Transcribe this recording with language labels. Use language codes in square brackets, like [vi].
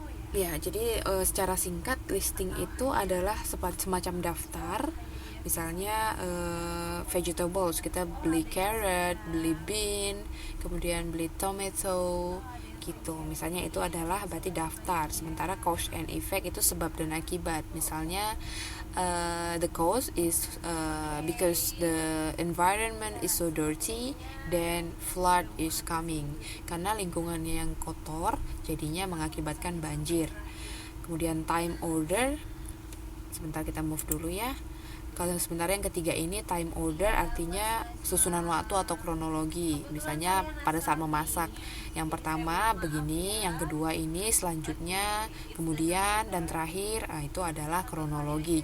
[id] Ya, jadi secara singkat, listing itu adalah semacam daftar. Misalnya vegetables, kita beli carrot, beli bean, kemudian beli tomato gitu. Misalnya itu adalah berarti daftar. Sementara cause and effect itu sebab dan akibat. Misalnya [en] the cause is because the environment is so dirty, then flood is coming. [id] Karena lingkungannya yang kotor, jadinya mengakibatkan banjir. Kemudian time order, sebentar kita move dulu ya. Kalau sebenarnya yang ketiga ini, time order artinya susunan waktu atau kronologi. Misalnya pada saat memasak, yang pertama begini, yang kedua ini, selanjutnya, kemudian, dan terakhir, itu adalah kronologi.